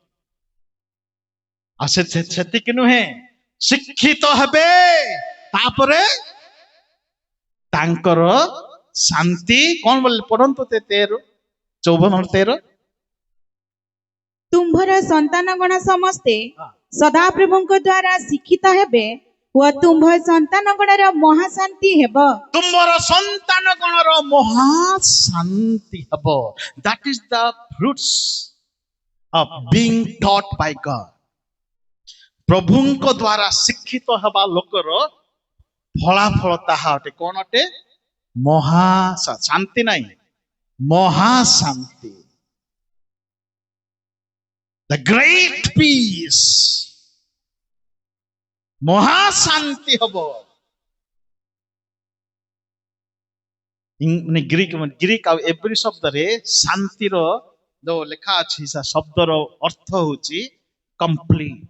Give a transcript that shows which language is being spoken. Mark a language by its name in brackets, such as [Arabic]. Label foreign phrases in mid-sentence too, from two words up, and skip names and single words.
[Odia] ଆଉ ସେତିକି ନୁହେଁ, ଶିକ୍ଷିତ ହେବେ, ତାପରେ ତାଙ୍କର ଶାନ୍ତି କଣ ବୋଲେ, ପଢନ୍ତୁ 13:54-13। ତୁମ୍ଭର ସନ୍ତାନଗଣ ସମସ୍ତେ ସଦାପ୍ରଭୁଙ୍କ ଦ୍ୱାରା ଶିକ୍ଷିତ ହେବେ ଓ ତୁମ୍ଭ ସନ୍ତାନଗଣର ମହାଶାନ୍ତି ହେବ। ତୁମର ସନ୍ତାନ ଗଣର ମହାଶାନ୍ତି ହେବ। [English] That is the fruits of being taught by God. [Odia] ପ୍ରଭୁଙ୍କ ଦ୍ୱାରା ଶିକ୍ଷିତ ହେବା ଲୋକର ଫଳାଫଳ ତାହା ଅଟେ। କଣ ଅଟେ? ଶାନ୍ତି ନାହିଁ, ମହାଶାନ୍ତି। [English] The great peace, [Odia] ମହାଶାନ୍ତି ହବ। ଗ୍ରୀକ ଆଉ ଏବ୍ରି ଶବ୍ଦରେ ଶାନ୍ତିର ଯୋଉ ଲେଖା ଅଛି, ସେ ଶବ୍ଦର ଅର୍ଥ ହଉଛି କମ୍ପ୍ଲିଟ।